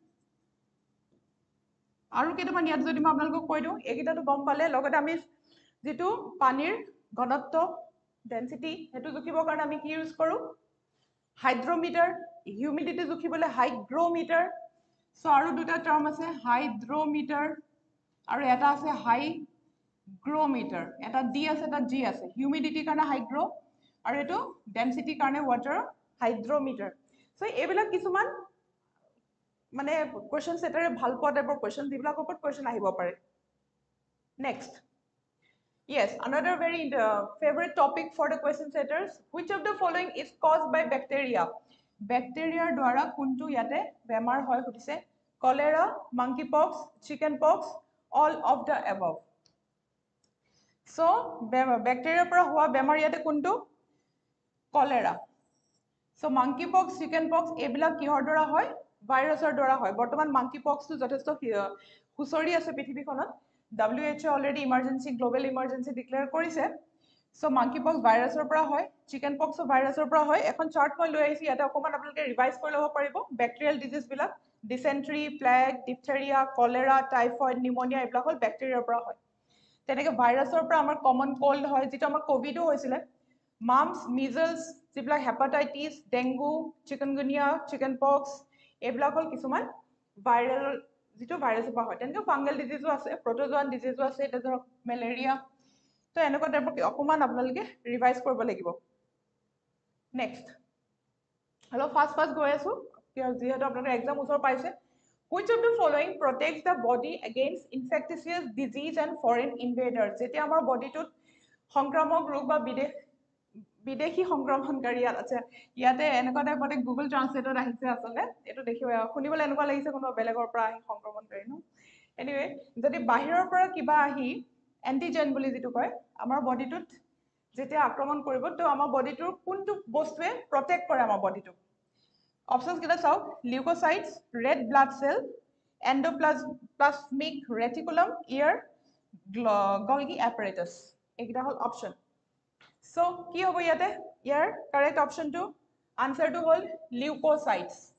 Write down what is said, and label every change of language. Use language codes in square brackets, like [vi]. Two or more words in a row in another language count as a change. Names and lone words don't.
[as] আৰু কেইটামান ইয়াত যদি মই আপোনালোকক কৈ দিও এইকেইটাটো গম পালে লগতে আমি যেটো পানীৰ ঘনত্ব ডেন্সিটি হেতু জুখিবৰ কাৰণে আমি কি ইউজ কৰো [en] hydrometer humidity [as] জুখিবলৈ হাইগ্ৰোমিটাৰ সো আৰু দুটা টাৰ্ম আছে হাইড্ৰোমিটাৰ আৰু এটা আছে হাইগ্ৰোমিটাৰ এটা ডি আছে এটা জি আছে হিউমিডিটিৰ কাৰণে হাইগ্ৰো আৰু এটো ডেন্সিটিৰ কাৰণে [en] water hydrometer [as] সো এইবিলাক কিছুমান মানে কোৱেশ্চন সেটাৰে ভাল পোৱা [en] type question [as] যিবিলাকৰ ওপৰত কোৱেশ্চন আহিব পাৰে নেক্সট [en] yes another very favorite topic for the question setters which of the following is caused by bacteria bacteria [as] দ্বাৰা কোনটো ইয়াতে বেমাৰ হয় সুধিছে [en] cholera monkeypox chickenpox all of the above [as] so bacteria পৰা হোৱা বেমাৰ ইয়াতে কোনটো cholera so [en] monkeypox chickenpox [as] এইবিলাক কিহৰ দ্বাৰা হয় ভাইৰাছৰ দ্বাৰা হয় বৰ্তমান monkeypox টো যথেষ্ট হুচৰি আছে পৃথিৱীখনত [en] WHO already emergency global emergency declare [as] কৰিছে so monkeypox ভাইৰাছৰ পৰা হয় chickenpox ভাইৰাছৰ পৰা হয় এখন চাৰ্ট মই লৈ আহিছো ইয়াতে অকমান আপোনালোকে ৰিভাইজ কৰি ল'ব পাৰিব [en] bacterial disease [as] বিলাক [en] dysentery plague diphtheria cholera typhoid pneumonia [as] এইবিলাক হল ব্যাকটেৰিয়াৰ পৰা হয় তেনেকে ভাইৰাছৰ পৰা আমাৰ [en] common cold [as] হয় যেটো আমাৰ কোভিডো হৈছিল [en] mumps measles [as] যিবিলাক [en] hepatitis dengue chikungunya chickenpox [as] এইবিলাক হল কিছুমান ভাইৰাল যেটো ভাইৰাছৰ পৰা হয় তেনেকে [en] fungal disease [as] আছে [en] protozoan disease [as] আছে এটা ধৰক মেলেৰিয়া তো এনেকুৱা টাইপৰ অকমান আপোনালোকে ৰিভাইজ কৰিব লাগিব নেক্সট হেল্ল ফাস্ট গৈ আছো যিহেতু আপোনালোকৰ এক্সাম ওচৰ পাইছে [en] Which of the following protects the body against infectious disease and foreign invaders? [as] যেতিয়া আমাৰ বডিটোত সংক্ৰামক ৰোগ বা বিদেশী সংক্ৰমণকাৰী আছে ইয়াতে এনেকুৱা টাইপতে গুগল ট্ৰান্সলেটত আহিছে আচলতে এইটো দেখিব শুনিবলৈ এনেকুৱা লাগিছে কোনোবা বেলেগৰ পৰা আহি সংক্ৰমণকাৰী ন এনিৱে যদি বাহিৰৰ পৰা কিবা আহি এন্টিজেন বুলি যিটো কয় আমাৰ বডিটোত যেতিয়া আক্ৰমণ কৰিব তো আমাৰ বডিটোৰ কোনটো বস্তুৱে প্ৰটেক্ট কৰে আমাৰ বডিটোক অপশনস কেইটা চাওক লিউকোসাইটস [en] red blood cell endoplasmic reticulum [as] ইয়াৰ [en] Golgi apparatus [as] এইকেইটা হল অপশন সো কি হ'ব ইয়াতে ইয়াৰ [en] correct option [as] আনসাৰটো হল লিউকোসাইটস